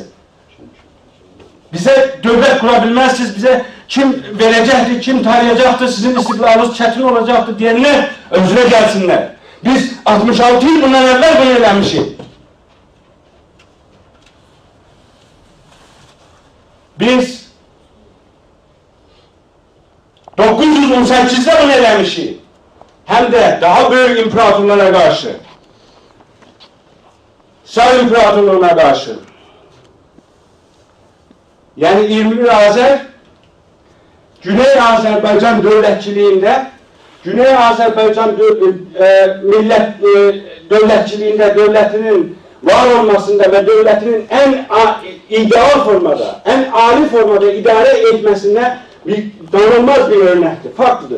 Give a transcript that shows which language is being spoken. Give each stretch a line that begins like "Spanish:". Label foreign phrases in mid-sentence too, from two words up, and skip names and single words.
Azerbaijani: Bizə dövlət qura bilməzsiniz, bizə kim verəcəkdir, kim tarayacaqdır, sizin istiqlalınız çətin olacaqdır deyənlər özünə gəlsinlər. Biz 66 il bundan əvvəl bunu eləmişik. Biz 918'de bunu eləmişik.
Turkish: Hem de daha büyük imparatorlara karşı. Çar İmparatorluğuna karşı.
Azerbaijani: Yani 21 Azər Güney Azərbaycan dövlətçiliyində, Güney Azərbaycan millət dövlətçiliyində, dövlətinin var olmasında və dövlətinin ən ideal formada, ən ali formada idarə etməsində danılmaz bir örnəkdir, farklıdır.